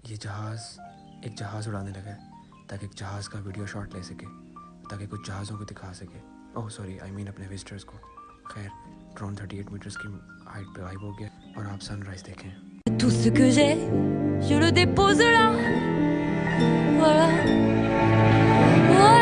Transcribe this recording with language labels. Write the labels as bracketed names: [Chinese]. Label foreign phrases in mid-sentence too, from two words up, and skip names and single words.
[Hindi] ये जहाज़ एक जहाज़ उड़ाने लगा है ताकि एक जहाज़ का वीडियो शॉट ले सके, ताकि कुछ जहाज़ों को दिखा सके। [English] Oh sorry, I mean [Hindi] अपने विजिटर्स को। खैर, ड्रोन 38 मीटर्स की हाइट पे गायब हो गया और आप सनराइज देखें। [French] Tout ce que j'ai, je le dépose là. Voilà.